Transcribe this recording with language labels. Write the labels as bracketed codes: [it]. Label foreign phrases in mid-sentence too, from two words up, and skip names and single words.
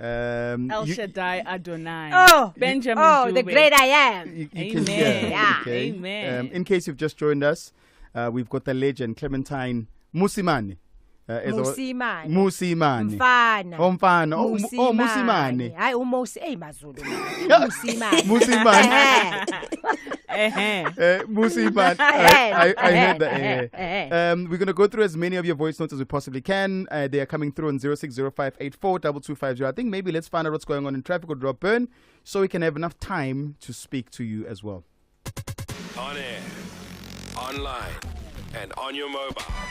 [en] El Shaddai Adonai. Oh, Benjamin oh, the Dube. great I am. You Amen. can hear, Yeah. okay? Amen. In case you've just joined us, we've got the legend Clementine Mosimane. Musimane. Musimane. Mfana. Omfana. Oh, Musimane. [zu] Hayi uMosi Mazulu. Musimane. [en] Musimane. Eh-heh. Musimane. I heard that. We're going to go through as many of your voice notes as we possibly can. They are coming through on 0605842250. I think maybe let's find out what's going on in traffic or drop burn so we can have enough time to speak to you as well. On air, online, and on your mobile.